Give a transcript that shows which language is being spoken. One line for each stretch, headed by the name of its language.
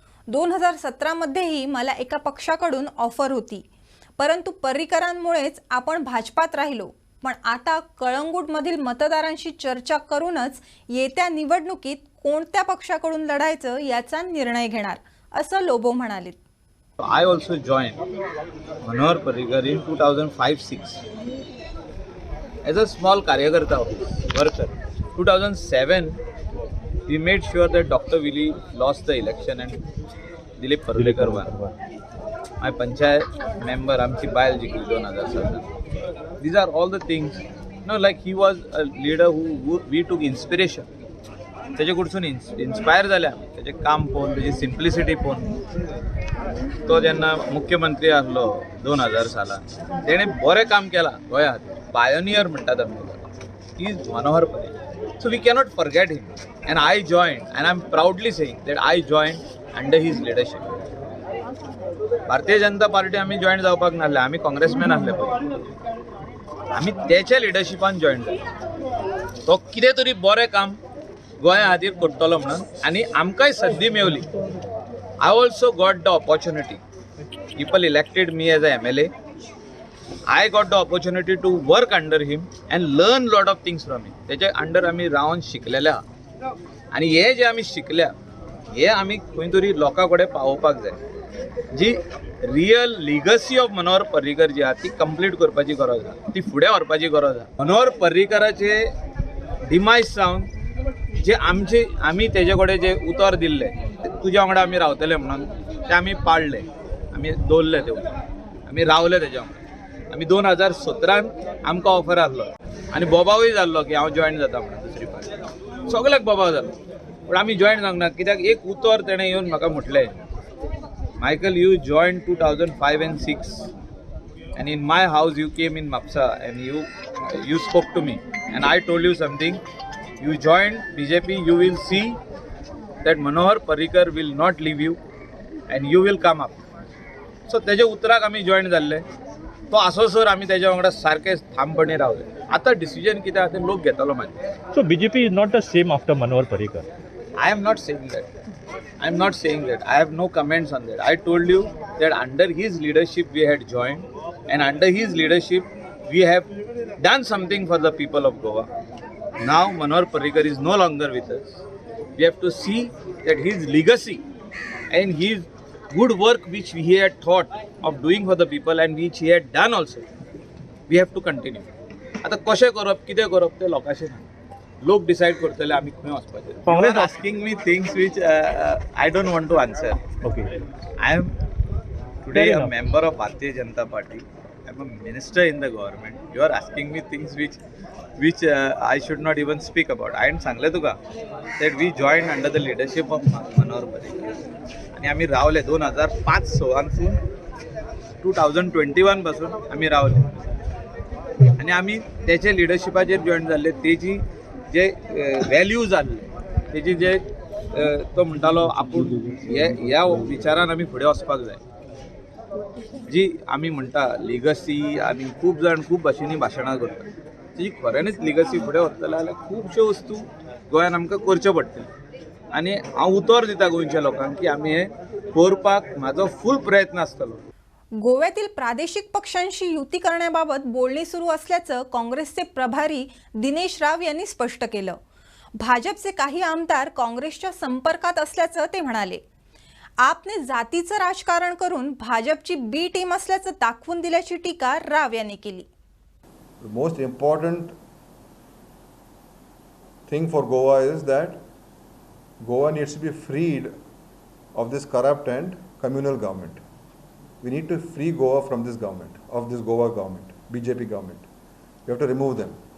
Marathi: 2017 मध्येही मला एका पक्षाकडून ऑफर होती, परंतु पर्रीकरांमुळेच आपण भाजपात राहिलो. पण आता कळंगूटमधील मतदारांशी चर्चा करूनच येत्या निवडणुकीत कोणत्या पक्षाकडून लढायचं याचा निर्णय घेणार, असं लोबो म्हणाले.
English: I also joined Manohar Parrikar in 2005-06 as a small karyakarta worker. 2007 we made sure that Dr. Willy lost the election and Dilip Parulekar won. My panchayat member
Konkani: आमची बायल जिंकली 2007.
English: These are all the things, like he was a leader who we took inspiration.
Konkani: त्याचे कडसून इन्स्पायर जाल्या, त्याचे काम पळोवन, त्याची सिम्प्लिसिटी पळोवन. तो जेन्ना मुख्यमंत्री आसलो 2000 सालान, तेणे बरें काम केलां गोंया खातीर. पायोनियर म्हणटात आमी.
English: He is Manohar Parrikar. So we cannot forget him. And I join, and I am proudly saying that I join under his leadership.
Konkani: Bharatiya Janata पार्टी आमी जॉयन जावपाक नासले, आमी काँग्रेसमॅन आसले पळय. आमी तेच्या लिडरशिपान जॉयन जाले. तो कितें तरी बरें काम गोंया खातीर करतलो म्हणून, आनी आमकांय संदी मेवली.
English: I also got the opportunity. People elected me as a MLA. I got the opportunity to work under him and learn lot of things from him.
Konkani: तेच्या अंडर आमी रावन शिकलेले आहा, आनी हे जे आमी शिकल्या हे आमी खंय तरी लोकां कडेन पावोवपाक जाय. जी रियल लिगसी ऑफ मनोहर पर्रीकर जी आहा ती कंप्लीट करपाची गरज आहा, ती फुडें व्हरपाची गरज आहा. मनोहर पर्रीकराचे डिमायज जावन जे आमी तेजे कडेन जे उतर दिल्ले, तुज्या वांगडा आमी रावतले म्हणून, ते आमी पाळले, आमी दवरले, ते आमी रावले तेज्या वांगडा. आमी 2017 आमकां ऑफर आसलो आनी बोबावूय जाल्लो की हांव जॉयन जाता म्हणून दुसरी पार्टी. सगळ्याक बोबाव जालो, पूण आमी जॉयन जावंक ना. कित्याक एक उतर तेणें येवन म्हाका म्हटलें,
English: Michael, you join 2005 and 6 and in my house you came in Mapsa and you spoke to me and I told you something. You joined BJP, you will see that Manohar Parrikar will not leave you and you will come up.
Konkani: So तेजे उतराक आमी जॉयन जाल्ले. तो आसोसर आमी तेज्या वांगडा सारके ठामपणे रावले. आतां डिसिजन कितें आहा तें लोक घेतलो मागीर.
English: So BJP is not the same after Manohar Parrikar. I am not saying that. I am not saying that. I have no comments on that. I told you that under his leadership we had joined, and under his leadership we have done something for the people of Goa. Now Manohar Parrikar is no longer with us. We have to see that his legacy and his good work which he had thought of doing for the people and which he had done also, we have to continue.
Konkani: आता कशें करप, कितें करप तें लोकांचें ना. लोक डिसाइड करतले आमी खंय वचपाचें. Congress
English: Asking me things which I don't want to answer. Okay. I am Today, Fair a enough. member of Bharatiya Janata Party, I'm a minister in the government. You are asking me things which I should not even speak about.
Konkani: I am सांगले तुका
English: that we joined under the leadership of Manohar Parrikar
Konkani: आणि आम्ही रावले 2005 सोळांसून 2021 पासून आम्ही रावले आणि आम्ही त्याच्या लिडरशिपाचेर जॉईन जाल्ले. तेजी जे व्हॅल्यूज आसले तेजी जे तो म्हणटालो आपूण ह्या विचारान आमी फुडें वचपाक जाय. जी आमी म्हणटा लिगसी आनी खूब जाण खूब भाशेनी भाशणां करता ती खऱ्यानच लिगसी फुडें व्हरतले जाल्यार खुबश्यो वस्तू गोंयान आमकां करच्यो पडटल्यो आनी हांव उतर दिता गोंयच्या लोकांक की आमी हे करपाक म्हाजो फूल प्रयत्न आसतलो.
Marathi: गोव्यातील प्रादेशिक पक्षांशी युती करण्याबाबत बोलणी सुरू असल्याचं काँग्रेसचे प्रभारी दिनेश राव यांनी स्पष्ट केलं. भाजपचे काही आमदार काँग्रेसच्या संपर्कात असल्याचं ते म्हणाले. आपने जातीचं राजकारण करून भाजपची बी टीम असल्याचं दाखवून दिल्याची टीका राव यांनी केली.
English: The most important thing for Goa is that Goa needs to be freed of this corrupt and communal government. We need to free Goa from this government, of this Goa government, BJP government. We have to remove them.